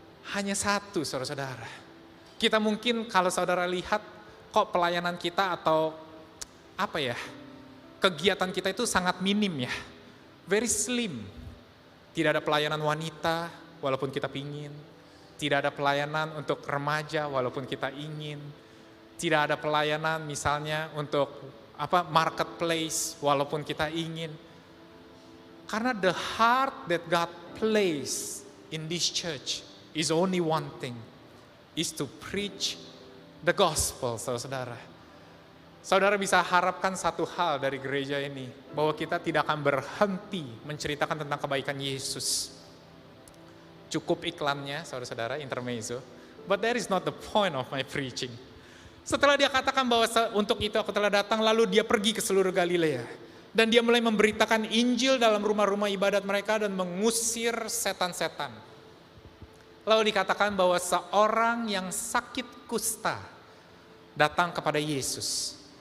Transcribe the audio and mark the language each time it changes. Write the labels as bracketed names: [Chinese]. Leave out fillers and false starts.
[Indonesian] Hanya satu, saudara-saudara. Kita mungkin kalau saudara lihat kok pelayanan kita atau kegiatan kita itu sangat minim ya. [English] Very slim. [Indonesian] Tidak ada pelayanan wanita walaupun kita pingin. Tidak ada pelayanan untuk remaja walaupun kita ingin. Tidak ada pelayanan misalnya untuk marketplace walaupun kita ingin. Karena [English] the heart that God placed in this church is only one thing, is to preach the gospel, [Indonesian] saudara-saudara. Saudara bisa harapkan satu hal dari gereja ini, bahwa kita tidak akan berhenti menceritakan tentang kebaikan Yesus. Cukup iklannya, saudara-saudara, intermezzo. [English] But that is not the point of my preaching. [Indonesian] Setelah dia katakan bahwa untuk itu aku telah datang, lalu dia pergi ke seluruh Galilea. Dan dia mulai memberitakan Injil dalam rumah-rumah ibadat mereka dan mengusir setan-setan. Lalu dikatakan bahwa seorang yang sakit kusta datang kepada Yesus.